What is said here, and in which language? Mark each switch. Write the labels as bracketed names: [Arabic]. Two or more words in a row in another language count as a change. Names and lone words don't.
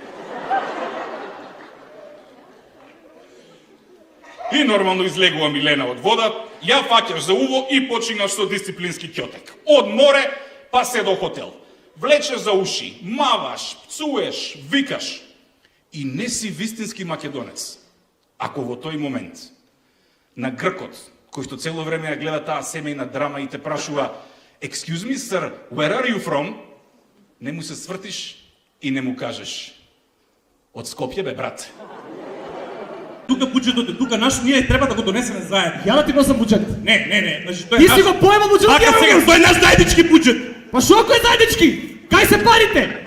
[Macedonian] И нормално излегува Милена од вода, ја фаќаш за уво и починаш со дисциплински ќотек. Од море па се до хотел. Влечеш за уши, маваш, пцуеш, викаш. И не си вистински македонец. Ако во тој момент на Гркот, кој што цело време ја гледа таа семејна драма и те прашува [English] Excuse me, sir, where are you from? [Macedonian] Не му се свртиш и не му кажеш од Скопје, бе, брат. Тука буџетот е тука наш, ние треба да го донесеме заедно. Ја да ти носам буџет. Не, значи тој е Ти наш. си го поема буџетот. Ака сега, тој е наш заеднички буџет. Па шо ако е заеднички? Кај се парите?